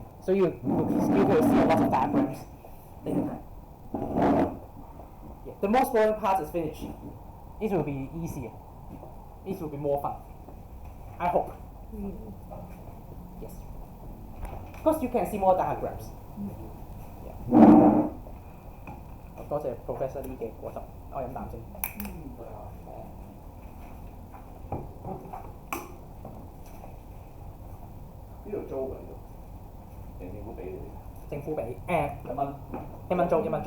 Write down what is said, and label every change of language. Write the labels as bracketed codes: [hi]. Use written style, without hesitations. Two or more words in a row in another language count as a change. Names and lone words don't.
[en] So you will see a lot of diagrams. Yeah, the most boring part is finished. It will be easier. It will be more fun. I hope. Yes. Because you can see more diagrams. Yeah. [yue] 多謝 Professor Lee 嘅果汁，我飲啖先。呢度租㗎呢度，定政府俾你？政府俾1蚊租，1蚊租。